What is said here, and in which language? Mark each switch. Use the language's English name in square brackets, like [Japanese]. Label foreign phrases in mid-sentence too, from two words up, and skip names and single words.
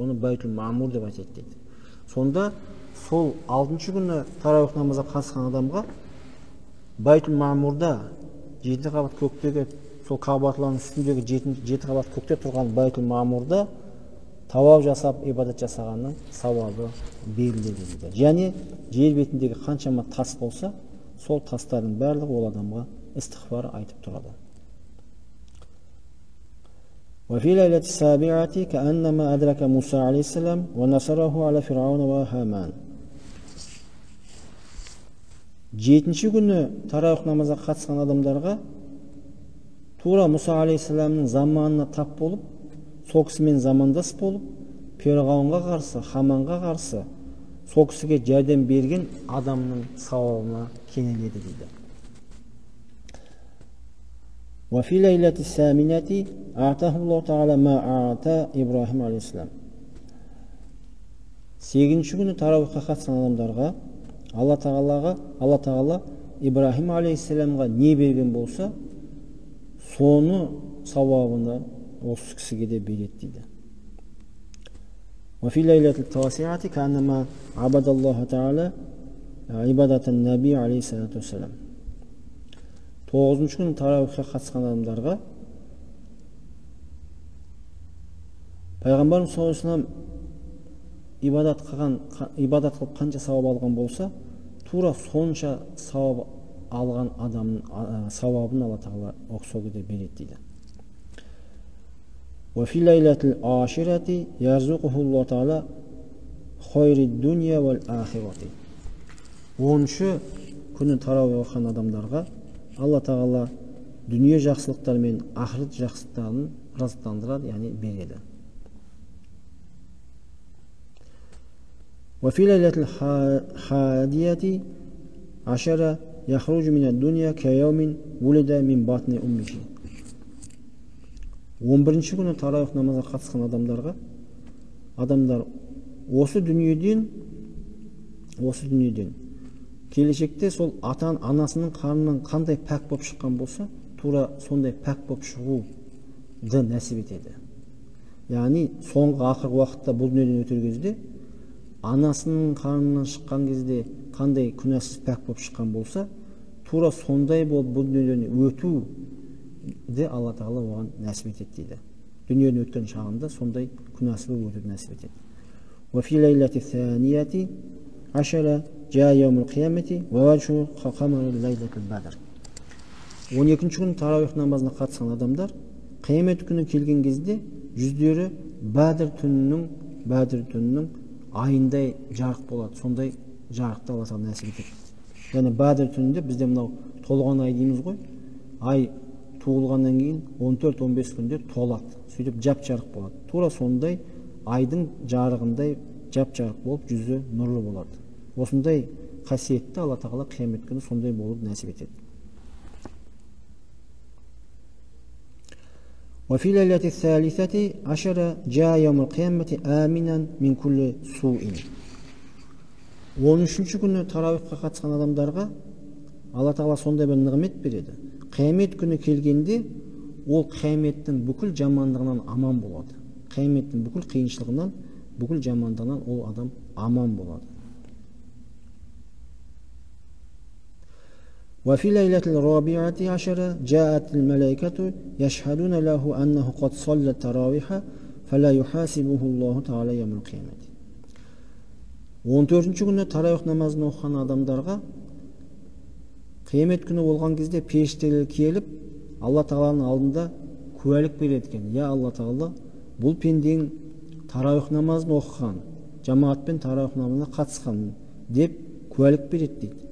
[Kazakh] Оны Байтул Маъмур деп айтады дейді. Сонда сол 6-шы күні таравих намазға қатысқан адамға Байтул Маъмурда 7 қабат көктегі, сол Кабатлардың үстіндегі 7 қабат көкте тұрған Байтул Маъмурда тауап жасап, ибадат жасағанның сауабы беріледі дейді. Және жер бетіндегі қаншама тас болса, сол тастардың барлығы ол адамға истиғфар айтып тұрады. [Arabic] وفي ليلة السابعة كأنما أدرك موسى عليه السلام ونصره على فرعون وهامان. [Kazakh] Жетінші күні таравих намазға қатысқан адамдарға тура Мұса алейхиссаламның заманына тап болып, сол кісімен замандас болып, Перғауынға қарсы, Хаманға қарсы сол кісіге жәрдем берген адамның сауабына кенеледі дейді. [Arabic] وفي ليلة الثامنة أعطاه الله تعالى ما أعطى إبراهيم عليه السلام. [Kazakh] Сегізінші күні тарауихқа қатысқан адамдарға Алла Тағала Ибрахим алейхиссаламға не берген болса, соны сауабына осы кісіге де береді дейді. [Arabic] وفي ليلة التاسعة كأنما عبد الله تعالى عبادة النبي عليه الصلاة والسلام. [Kazakh] 9-шы күні тарауихқа қатысқан адамдарға пайғамбарымыз [Arabic] صلى الله عليه وسلم [Kazakh] ибадат қылып қанша сауап алған болса, тура сонша сауап алған адамның сауабын Алла Тағала сол кезде береді дейді. [Arabic] وفي ليلة العاشرة يرزقه الله تعالى خير الدنيا والآخرة. [Kazakh] 10-шы күні тарауих оқыған адамдарға Алла Тағала дүние жақсылықтары мен ақырет жақсылықтарын рызықтандырады, яғни береді. [Arabic] وفي ليلة الحادية عشرة يخرج من الدنيا كيوم ولد من بطن أمه. [Kazakh] 11-ші күні тарауих намазға қатысқан адамдар осы дүниеден келешекте сол анасының қарнынан қандай пәк болып шыққан болса, тура сондай пәк болып шығуды нәсіп етеді. Яғни соңғы ақырғы уақытта бұл дүниеден өтер кезде анасының қарнынан шыққан кезде қандай күнәсіз пәк болып шыққан болса, тура сондай болып бұл дүниеден өтуді Алла Тағала оған нәсіп етеді дейді. Дүниеден өткен шағында сондай күнәсіз болып өтуді нәсіп етеді. [Arabic] وفي ليلة الثانية عشرة جاء يوم القيامة ووجهه كقمر ليلة البدر. [Kazakh] 12-ші күні тарауих намазына қатысқан адамдар қиямет күні келген кезде жүздері Бәдір түнінің айындай жарық болады. Сондай жарықты Алла Тағала нәсіп етеді. Яғни Бәдір түнінде бізде мынау толған ай дейміз ғой. Ай туылғаннан кейін 14-15 күнде толады. Сөйтіп жап-жарық болады. Тура сондай айдың жарығындай жап-жарық болып жүзі нұрлы болады. Осындай қасиетті Алла Тағала қиямет күні сондай болып нәсіп етеді. [Arabic] وفي ليلة الثالثة عشرة جاء يوم القيامة آمنا من كل سوء. [Kazakh] 13-ші күні тарауихқа қатысқан адамдарға Алла Тағала сондай бір нығмет береді. Қиямет күні келгенде ол қияметтің бүкіл жамандығынан аман болады. Қияметтің бүкіл қиыншылығынан, бүкіл жамандығынан ол адам аман болады. [Arabic] وفي ليلة الرابعة عشرة جاءت الملائكة يشهدون له أنه قد صلى التراويح فلا يحاسبه الله تعالى يوم القيامة. [Kazakh] 14-ші күні тарауих намазын оқыған адамдарға қиямет күні болған кезде періштелер келіп Алла Тағаланың алдында куәлік береді екен. Я Алла Тағала, бұл пендең тарауих намазын оқыған, жамаатпен тарауих намазына қатысқан деп куәлік береді дейді.